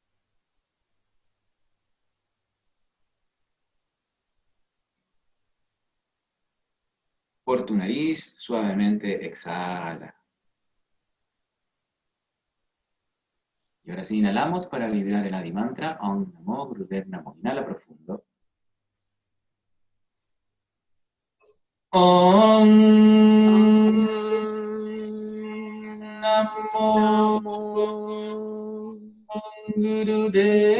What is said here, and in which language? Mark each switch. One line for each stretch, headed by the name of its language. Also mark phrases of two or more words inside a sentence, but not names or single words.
Spanish: Por tu nariz, suavemente exhala. Y ahora sí, inhalamos para vibrar el Adi Mantra,
Sanskrit: Om Namo Gurudev Namo.
Spanish: Inhala profundo.
Sanskrit: Om Namo Namo Gurudev